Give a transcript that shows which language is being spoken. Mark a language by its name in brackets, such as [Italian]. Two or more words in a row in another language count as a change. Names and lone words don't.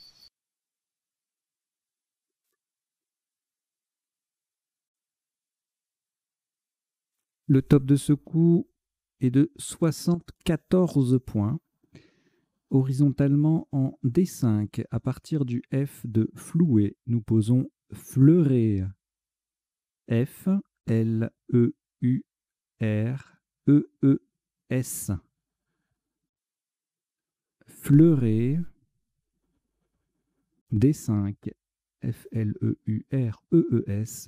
[French] Le top de ce coup est de 74 points. Horizontalement en D5, à partir du F de flouer, nous posons fleurer. F, L, E, U, R, E, E, S. Fleurer. D5, F, L, E, U, R, E, E, S.